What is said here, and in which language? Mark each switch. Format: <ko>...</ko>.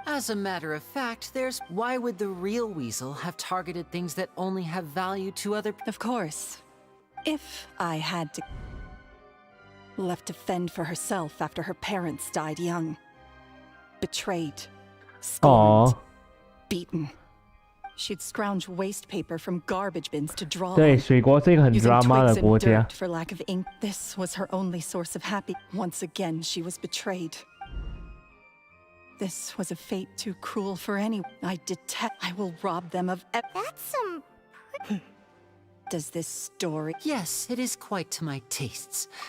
<en>As a matter of fact, why would the real weasel have targeted things that only have value to other people? Of course. If I had to... left to fend for herself after her parents died young. Betrayed. Scorned. Beaten. She'd scrounge waste paper from garbage bins to draw.</en> <zh>对，水国是一个很 drama 的国家。</zh> <en>For lack of ink, this was her only source of happiness. Once again, she was betrayed. This was a fate too cruel for anyone. I will rob them of. That's some. Does this story? Yes, it is quite to my tastes.</en>